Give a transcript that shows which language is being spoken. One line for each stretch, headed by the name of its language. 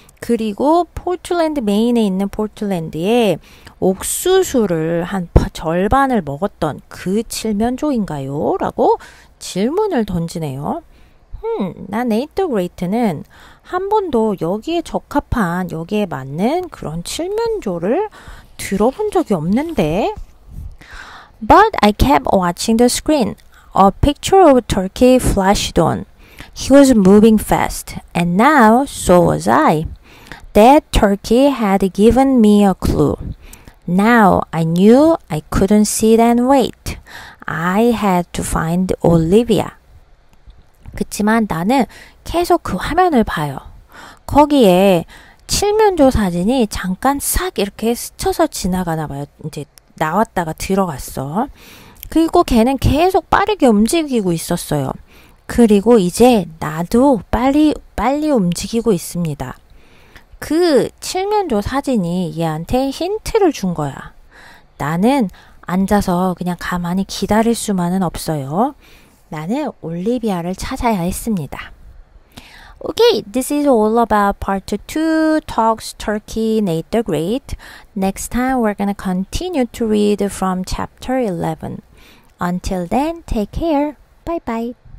Korean: 그리고 포틀랜드, 메인에 있는 포틀랜드에 옥수수를 한 절반을 먹었던 그 칠면조인가요? 라고 질문을 던지네요. 나 네이트 더 그레이트는 한 번도 여기에 적합한, 여기에 맞는 그런 칠면조를 들어본 적이 없는데.
English: But I kept watching the screen. A picture of a turkey flashed on. He was moving fast, and now so was I. That turkey had given me a clue. Now I knew I couldn't sit and wait. I had to find Olivia.
Korean: 그치만 나는 계속 그 화면을 봐요. 거기에 칠면조 사진이 잠깐 싹 이렇게 스쳐서 지나가나 봐요. 이제 나왔다가 들어갔어. 그리고 걔는 계속 빠르게 움직이고 있었어요. 그리고 이제 나도 빨리 움직이고 있습니다. 그 칠면조 사진이 얘한테 힌트를 준 거야. 나는 앉아서 그냥 가만히 기다릴 수만은 없어요. 나는 올리비아를 찾아야 했습니다.
English: Okay, this is all about part 2, Talks Turkey, Nate the Great. Next time we're going to continue to read from chapter 11. Until then, take care. Bye bye.